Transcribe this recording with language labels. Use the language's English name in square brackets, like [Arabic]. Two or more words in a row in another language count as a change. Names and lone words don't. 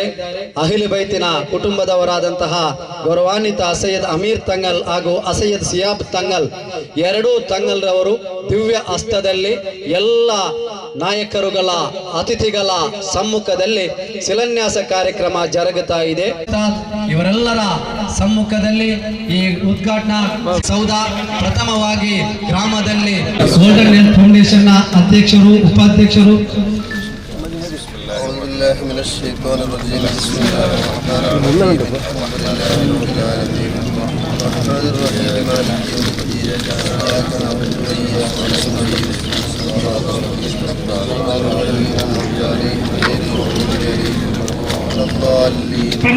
[Arabic] أهل البيت [Kannada] ಕುಟುಂಬದವರಾದಂತಹ ಗೌರವಾನ್ವಿತ ಸೈಯದ್ ಅಮೀರ್ ತಂಗಲ್ ಹಾಗೂ ಸೈಯದ್ ಸಿಯಾಬ್ ತಂಗಲ್, ಎರಡೂ ತಂಗಲ್ರವರು ದಿವ್ಯ ಹಸ್ತದಲ್ಲಿ ಎಲ್ಲ ನಾಯಕರುಗಳ ಅತಿಥಿಗಳ ಸಮ್ಮುಖದಲ್ಲಿ ಶಿಲಾನ್ಯಾಸ ಕಾರ್ಯಕ್ರಮ ಜರುಗುತ್ತಾ ಇದೆ. ಇವರೆಲ್ಲರ ಸಮ್ಮುಖದಲ್ಲಿ ಈ ಉದ್ಘಾಟನಾ ಸೌಧ ಪ್ರಥಮವಾಗಿ ಗ್ರಾಮದಲ್ಲಿ ಗೋಲ್ಡನ್ ಹೆಲ್ತ್ ಫೌಂಡೇಶನ್ ಅಧ್ಯಕ್ಷರು ಉಪಾಧ್ಯಕ್ಷರು [Arabic] أعوذ بالله من الشيطان الرجيم. بسم الله الرحمن الرحيم. الحمد لله رب العالمين الرحمن الرحيم مالك يوم الدين إياك نعبد وإياك نستعين صراط الذين أنعمت عليهم غير المغضوب عليهم ولا الضالين.